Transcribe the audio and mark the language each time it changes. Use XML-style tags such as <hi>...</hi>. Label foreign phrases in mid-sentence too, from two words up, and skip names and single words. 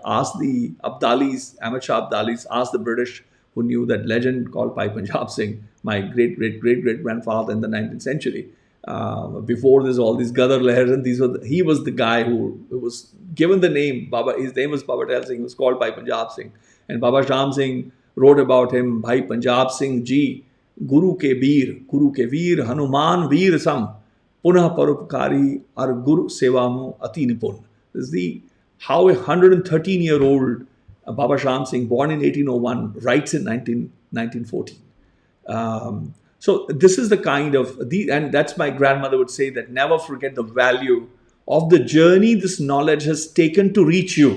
<en>Ask the Abdalis, amateur Abdalis, ask the British, who knew that legend called Bhai Baldeep Singh, my great-great-great-great-grandfather in the 19th century. Before there's all these Gadar Lahers, and he was the guy who was given the name Baba. His name was Baba Baldeep Singh. He was called Bhai Baldeep Singh, and Baba Sham Singh wrote about him.</en> <pa>ਭਾਈ ਬਲਦੀਪ ਸਿੰਘ ਜੀ, ਗੁਰੂ ਕੇ ਵੀਰ, ਹਨੂਮਾਨ ਵੀਰ ਸਮ, ਪੁਨਹ ਪਰਉਪਕਾਰੀ ਅਰ ਗੁਰ ਸੇਵਾ ਮੋ ਅਤਿ ਨਿਪੁਣ.</pa> <en>This is how a 113-year-old Baba Sham Singh, born in 1801, writes in 1914. So this is the kind of, and that's my grandmother would say, that never forget the value of the journey this knowledge has taken to reach you.</en>